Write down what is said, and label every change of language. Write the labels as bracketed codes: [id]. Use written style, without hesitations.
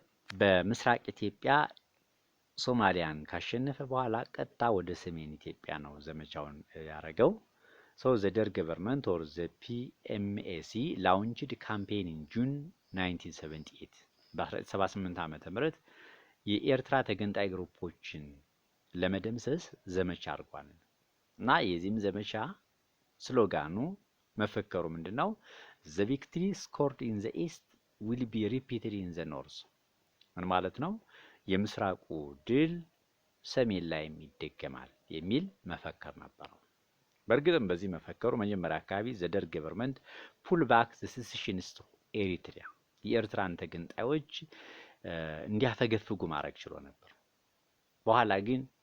[am] በምስራቅ ኢትዮጵያ ሶማሊያን ካሸነፈ በኋላ ቀጥታ ወደ ሰሜን ኢትዮጵያ ነው ዘመቻውን ያደረገው። [en] So the Derg government or the PMAC launched campaign in June 1978 [am] በ1978 ዓመተ ምህረት የኤርትራ ተገንጣይ ግሩፖችን ለመደምሰስ ዘመቻ አድርጓል እና የዚህም ዘመቻ ስሎጋኑ መፈከሩ ምንድነው? [en] The victory scored in the east will be repeated in the north። [am] ምን ማለት ነው? የምስራቁ ድል ሰሜን ላይ ይደገማል የሚል መፈክር ነበረው። በእርግጥም በዚህ መፈከሩ መጀመሪያ አካባቢ [en] ዘደርግ ገቨርንመንት ፑል ባክ ዘ ሴሴሽኒስት ኤሪትሪያ [am] የኤርትራን ተገንጣዮች እንዲያፈገፍጉ ማድረግ ችሎ ነበር። በኋላ ግን